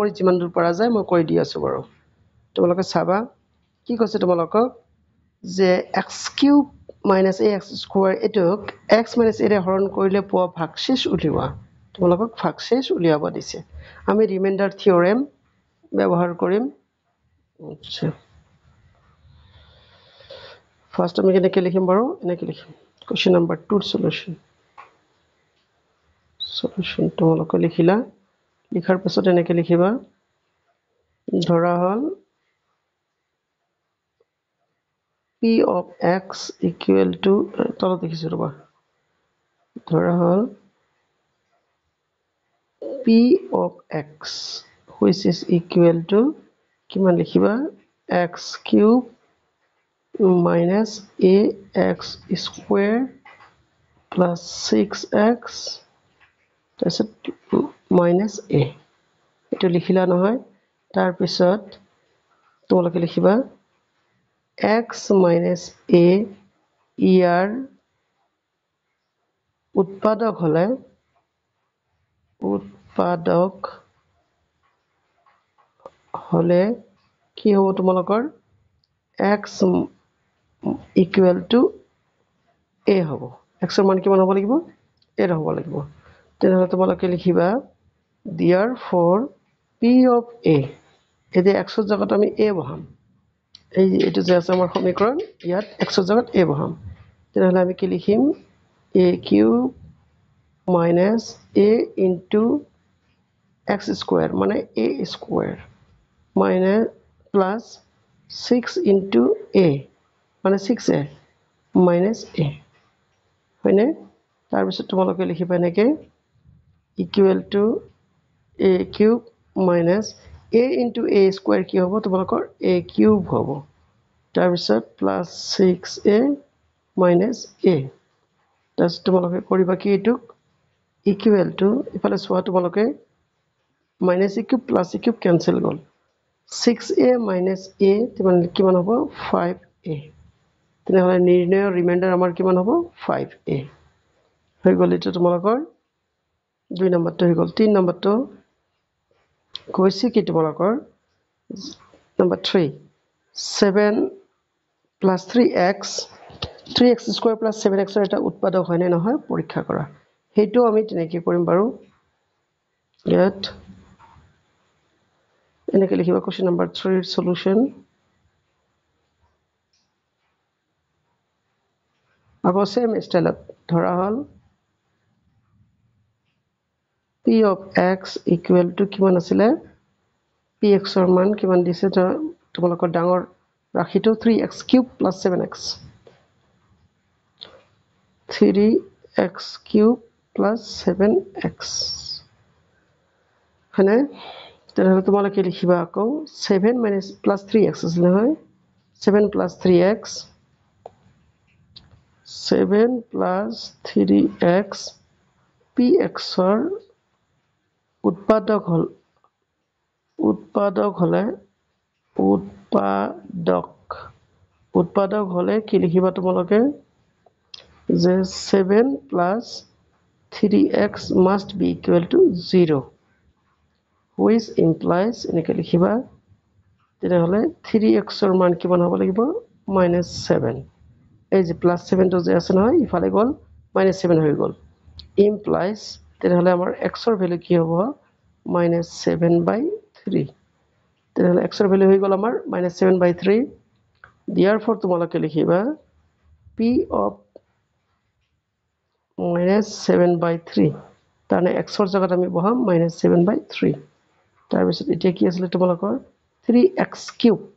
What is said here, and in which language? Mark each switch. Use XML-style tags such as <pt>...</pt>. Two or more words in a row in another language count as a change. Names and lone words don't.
<as>কৰি যিমান দূৰ পৰা যায় মই কৰি দি আছোঁ বাৰু তোমালোকে চাবা কি কৈছে তোমালোকক যে x³ - ax² এটোক x - a হৰণ কৰিলে পোৱা ভাগশেষ উলিওৱা তোমালোকক ভাগশেষ উলিয়াব দিছে আমি</as> <en>remainder theorem</en> <as>ব্যৱহাৰ কৰিম আচ্ছা First, আমি কেনেকৈ লিখিম বাৰু এনেকৈ লিখিম</as> <en>question number 2 solution</en> <as>তোমালোকে লিখিলা লিখাৰ পিছত এনেকৈ লিখিবা ধৰা হ'ল</as> <en>p of x equal to</en> <as>তলত লিখিছোঁ ৰ'বা ধৰা হ'ল</as> <en>p of x which is equal to</en> <as>কিমান লিখিবা</as> <en>x³ minus ax square plus 6x</en> <as>তাৰপিছত</as> <en>minus a</en> <as>এইটো লিখিলা নহয় তাৰপিছত তোমালোকে লিখিবা</as> <en>x minus a</en> <as>ইয়াৰ উৎপাদক হলে কি হ'ব তোমালোকৰ</as> <en>x equal to a</en> <as>হ'ব x ৰ মান কিমান হ'ব লাগিব a হ'ব লাগিব তেনেহ'লে তোমালোকে লিখিবা</as> <en>therefore p of a</en> <as>এতিয়া x ৰ জায়গাত আমি a বহাম এই এটো যে আছে আমাৰ সমীকৰণ ইয়াত x ৰ জায়গাত a বহাম তেনেহ'লে আমি কি লিখিম</as> <en>a³ minus a into x square</en> <as>মানে</as> <en>a square minus plus 6 into a</en> <as>মানে</as> <en>6a minus a</en> <as>হয়নে তাৰপিছত তোমালোকে লিখিবা এনেকে</as> <en>equal to a³ minus a into a square</en> <as>কি হ'ব তোমালোকৰ a³ হ'ব তাৰপিছত</as> <en>plus 6a minus a</en> <as>তাৰপিছত তোমালোকে কৰিবা কি এইটোক</as> <en>equal to</en> <as>ইফালে চোৱা তোমালোকে</as> <en>minus a³ plus a³</en> <as>কেনসেল গ'ল</as> <en>6a minus a</en> <as>কিমান হ'ব 5a তেনেহ'লে নিৰ্ণয়ৰ ৰিমাইণ্ডাৰ আমাৰ কিমান হ'ব 5a হৈ গ'ল এইটো তোমালোকৰ 2 নম্বৰটো হৈ গ'ল 3 নম্বৰটো কৈছে কি তোমালোকৰ নম্বৰ 3</as> <en>7 plus 3x 3x² plus 7x</en> <as>ৰ এটা উৎপাদক হয় নে নহয় পৰীক্ষা কৰা হেইটো আমি তেনেকৈ কৰিম বাৰু ইয়াত এনেকৈ লিখিবা</as> <en>question number 3</en> <as>ৰ সলিউশ্যন আকৌ</as> <en>same style</en> <as>ধৰা হ'ল</as> <en>p of x equal to</en> <as>কিমান আছিলে px ৰ মান কিমান দিছে তোমালোকৰ ডাঙৰ ৰাখিটো</as> <en>3x³ plus 7x 3x³ plus 7x</en> <as>হয়নে তেনেহ'লে তোমালোকে লিখিবা আকৌ</as> <en>7 minus plus 3x</en> <as>আছিল নহয়</as> <en>7 plus 3x 7 plus 3x</en> <as>px ৰ উৎপাদক হলে কি লিখিবা তোমালোকে যে</as> <en>7 plus 3x must be equal to 0 which implies</en> <as>এনেকৈ লিখিবা তেনেহ'লে 3x ৰ মান কিমান হ'ব লাগিব -7 এই যে +7 টো যে আছে নহয় ইফালে গ'ল -7 হৈ গ'ল implies তেনেহ'লে আমাৰ x ৰ ভ্যালু কি হ'ব -7/3 তেনেহ'লে x ৰ ভ্যালু হৈ গ'ল আমাৰ -7/3 therefore তোমালোকে লিখিবা</as> <en>p of -7/3</en> <as>তাৰমানে x ৰ জায়গাত আমি বহাম -7/3 তাৰপিছত এতিয়া কি আছিল তোমালোকৰ 3x³</as>